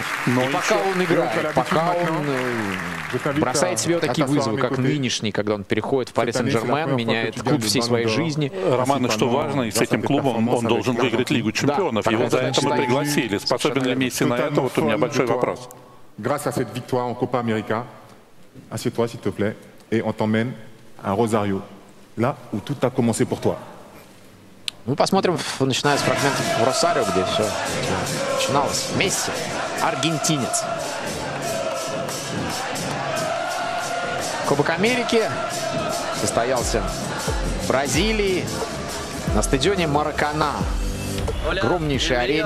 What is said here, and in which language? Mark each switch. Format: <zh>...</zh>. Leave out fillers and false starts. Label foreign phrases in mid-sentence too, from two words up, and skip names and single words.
<ru>Но пока он играет, пока он бросает себе вот такие вызовы, как нынешний, когда он переходит в Пари Сен-Жермен, меняет клуб всей своей жизни. Роман, что важно, и с этим клубом он должен выиграть Лигу чемпионов. Его за это мы пригласили. Способен ли Месси на это? Вот у меня большой вопрос.</ru> <fr>Grâce à cette victoire en Copa América, assieds-toi s'il te plaît, et on t'emmène à Rosario, là où tout a commencé pour toi.</fr> <ru>Мы посмотрим, начиная с фрагментов в Росарио, где все начиналось. Месси, аргентинец. Кубок Америки состоялся в Бразилии на стадионе Маракана, огромнейшей арене.</ru>